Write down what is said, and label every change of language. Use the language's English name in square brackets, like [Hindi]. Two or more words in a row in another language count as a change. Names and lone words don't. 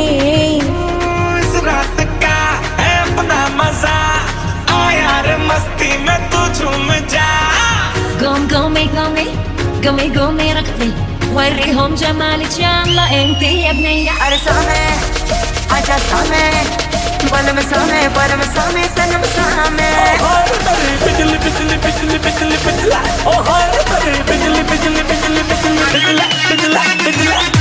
[Hindi] इस रात का है अपना मजा आ यार मस्ती में तू झूम जा [Arabic] قومي قومي ركضي وريهم جمالك يلا انتي يا بنية [Hindi] अरे सामे आजा सामे बलम सामे सनम सामे बिजली बिजली बिजली बिजली बिजला ओ हाय बिजली बिजली बिजली बिजली बिजला बिजला बिजला